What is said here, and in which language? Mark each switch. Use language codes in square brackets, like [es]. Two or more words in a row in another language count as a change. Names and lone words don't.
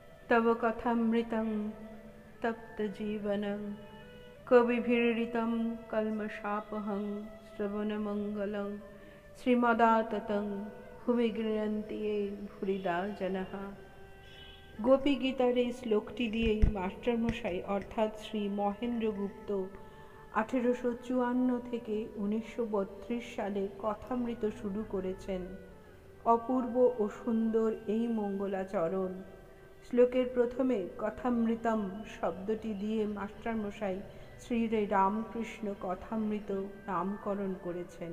[sa] तव कथामृतं तप्तजीवनं कविभिरीडितं कल्मषापहं श्रवणमङ्गलं श्रीमदाततं भुवि गृह्णन्ति ये भूरिदा जनाः। [bn] গোপী গীতার এই শ্লোকটি দিয়েই মাস্টারমশাই অর্থাৎ শ্রী মহেন্দ্র গুপ্ত 1854 থেকে 1932 সালে কথামৃত শুরু করেছেন। অপূর্ব ও সুন্দর এই মঙ্গলাচরণ শ্লোকের প্রথমে কথামৃতম শব্দটি দিয়ে মাস্টারমশাই শ্রী রামকৃষ্ণ কথামৃত নামকরণ করেছেন।